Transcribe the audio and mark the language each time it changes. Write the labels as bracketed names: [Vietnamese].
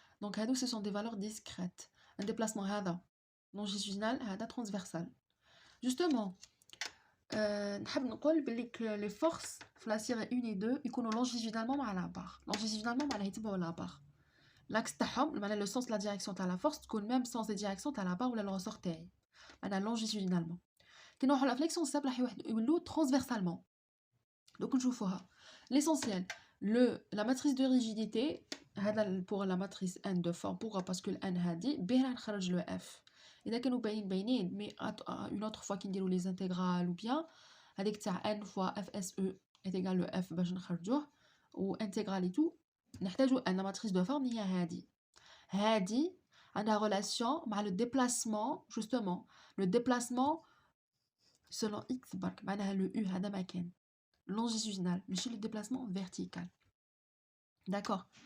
[French] Donc هادو ce sont des valeurs discrètes. Un déplacement هذا longitudinal هذا transversal. Justement [Arabic] نحب نقول بلي [French] les forces في la série 1 et 2 يكونوا longitudinalement مع la barre. Longitudinalement معناها يتبعوا la barre. L'axe تاعهم معناها le sens de la direction تاع la force تكون même sens de direction تاع la barre ولا le ressort تاعي. [Arabic] معناها longitudinalement. كي نروحوا لا فليكسيون سامبل راح يولوا transversalement. Donc نشوفوها. [French] L'essentiel, la matrice de rigidité هذا pour la matrice n de forme. Pourquoi? Parce que n هادي بيه راح نخرج le f. إذا كانوا باينين mais une autre fois كي نديروا les intégrales ou bien هذيك تاع n fois fse est égal le f [Arabic] باش نخرجوه [French] و intégrale et tout نحتاجوا ان la matrice de forme هي هادي عندها relation مع le déplacement justement le déplacement selon x برك معناها le u هذا ما كان longitudinal ماشي le déplacement vertical. D'accord.